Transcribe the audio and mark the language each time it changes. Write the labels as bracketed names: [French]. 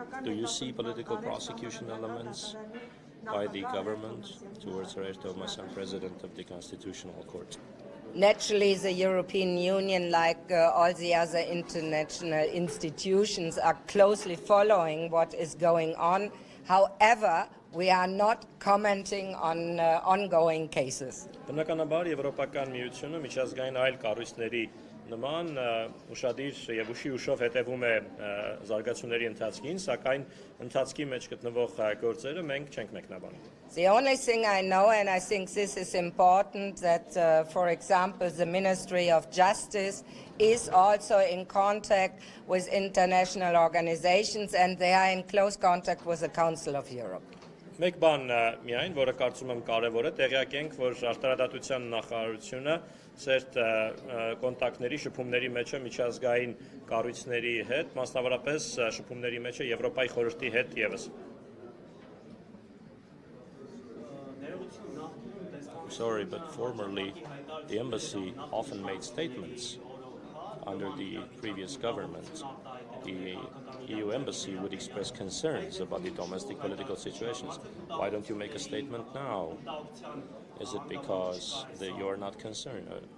[English] Do you see political prosecution elements by the government towards Roberto Massan, president of the Constitutional Court? Naturally, the European Union, like all the other international institutions, are closely following what is going on. However, we are not commenting on ongoing cases. [Armenian] Բնականաբար Եվրոպական միությունը միջազգային այլ կառույցների նման ուշադիր եւ ուշով հետևում է զարգացումների ընթացքին, սակայն ընթացքի մեջ գտնվող գործերը մենք չենք մեկնաբանում. [English] The only thing I know, and I think this is important, that, for example, the Ministry of Justice is also in contact with international organizations, and they are in close contact with the Council of Europe. [Armenian] Մեկ բան միայն, որը կարծում եմ կարևոր է, տեղյակ ենք, որ արտարադատության նախարարությունը ծերտ կոնտակտների, շփումների մեջ է միջազգային կառույցների հետ, մասնավորապես շփումների մեջ է Եվրոպայի խորհրդի հետ եւս. [English] Sorry, but formerly the embassy often made statements under the previous government. The EU embassy would express concerns about the domestic political situations. Why don't you make a statement now? Is it because you are not concerned?